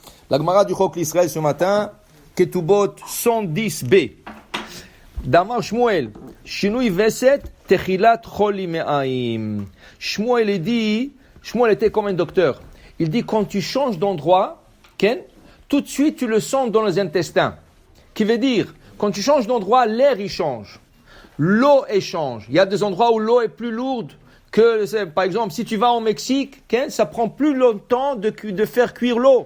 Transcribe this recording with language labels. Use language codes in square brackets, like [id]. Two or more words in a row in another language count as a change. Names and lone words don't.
[fr] La Gemara du Chok l'Israël ce matin, Ketubot 110b. [he] דאמר שמואל, שינוי וסת, תחילת חולי מעיים. [fr] Shmuel était comme un docteur. Il dit, quand tu changes d'endroit, Ken, tout de suite tu le sens dans les intestins. Qui veut dire, quand tu changes d'endroit, l'air il change. L'eau elle change. Il y a des endroits où l'eau est plus lourde que, par exemple, si tu vas au Mexique, Ken, ça prend plus longtemps de faire cuire l'eau.